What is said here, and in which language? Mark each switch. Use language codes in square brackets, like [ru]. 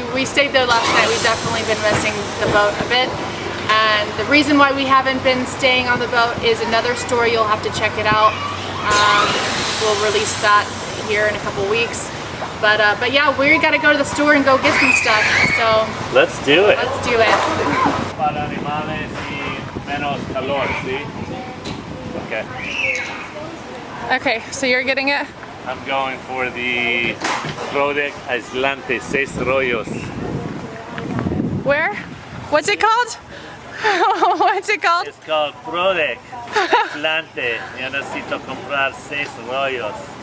[en] We stayed there last night. We've definitely been missing the boat a bit. And the reason why we haven't been staying on the boat is another story. You'll have to check it out. We'll release that here in a couple weeks. But yeah, we gotta go to the store and go get some stuff. So let's do it. Let's do it. [es] Para animales y menos calor, ¿sí? [en] Okay. Okay, so you're getting it? I'm going for the Rodent aislante, [es] 6 rollos. [en] Where? What's it called? What's it called? It's called Rodent aislante. [es] Yo necesito comprar 6 rollos.